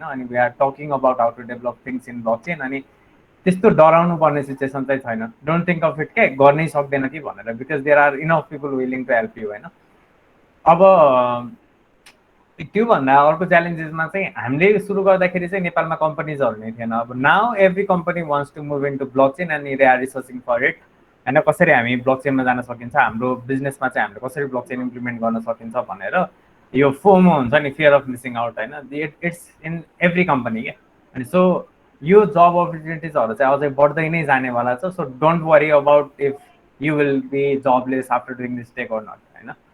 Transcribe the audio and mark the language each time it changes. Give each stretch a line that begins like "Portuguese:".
English: अनि we are talking about how to develop things in blockchain.
Nepali: अनि त्यस्तो डराउनु पर्ने सिचुएसन चाहिँ छैन।
English: don't think of it
Nepali: के गर्नै सक्दैन कि भनेर,
English: Because there are enough people willing to help you होइन।
Nepali: अब त्योभन्दा अर्को च्यालेन्जेसमा चाहिँ हामीले सुरु गर्दाखेरि चाहिँ नेपालमा कम्पनीजहरू नै थिएन।
English: अब now every company wants to move into blockchain and they are researching for it होइन।
Nepali: कसरी हामी ब्लक चेनमा जान सकिन्छ, हाम्रो बिजनेसमा चाहिँ हामीले कसरी ब्लक चेन इम्प्लिमेन्ट गर्न सकिन्छ भनेर यो फोमो हुन्छ नि,
English: fear of missing out
Nepali: होइन,
English: it's in every company
Nepali: क्या। अनि सो यो जब अपर्च्युनिटिजहरू चाहिँ अझै बढ्दै नै जानेवाला छ।
English: So don't worry about if you will be jobless after doing this tech or not होइन।